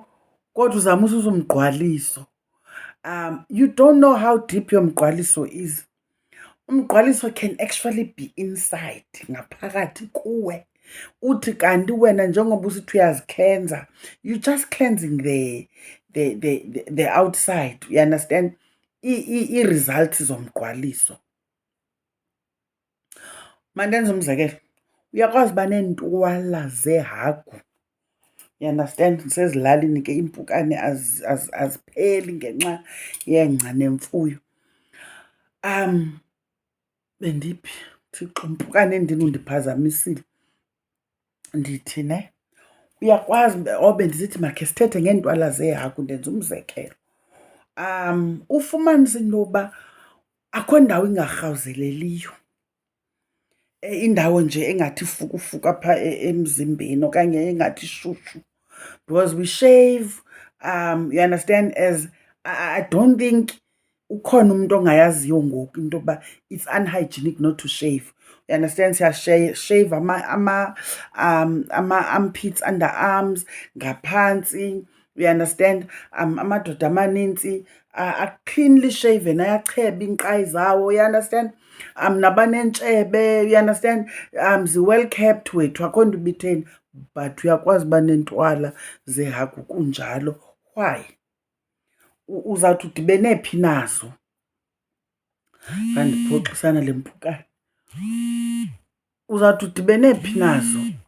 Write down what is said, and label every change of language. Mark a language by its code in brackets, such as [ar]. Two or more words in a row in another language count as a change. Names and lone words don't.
[xh] Kodwa uzama ususa umgqwaliso. [en] You don't know how deep your mgqwaliso is. Umgqwaliso can actually be inside, [xh] ngaphakathi kuwe. Uthi kanti wena njengoba usithi uyazikhenza, [en] you just cleansing the outside, you understand. [xh] Ii-results zomgqwaliso. Mandenze umzekelo, uyakwazi uba neentwala zeehagu, [en] you understand. [xh] Ndisezilalini ke, iimpukane azipheli ngenxa yengca nemfuyo. Bendiphi? Thixo, mpukane endini undiphazamisile. Ndithi ne, uyakwazi bendisithi makhe sithethe ngeentwala zeehagu, ndenza umzekelo. Ufumanise into yoba akho ndawo ingarhawuzeleliyo, indawo nje engathi fukufuku apha emzimbeni okanye engathi shushu, [en] because we shave, you understand. As I don't think [xh] ukhona umuntu ongayaziyo ngoku into yokuba [en] it's unhygienic not to shave. You understand? Shave armpits, underarms, ngaphansi. You understand? [xh] Amadoda amaninzi [en] cleanly shaven, [xh] ayacheba inkqayi zawo. [en] You understand? [xh] Nabanentshebe, [en] you understand? Well kept [xh] wethu, akho nto ibitheni, but uyakwazi uba nentwala zehagu kunjalo. [en] Why? [xh] Uzawuthi udibene phi nazo? Ndiphoxisana le mpukane. Uzawuthi udibene phi nazo?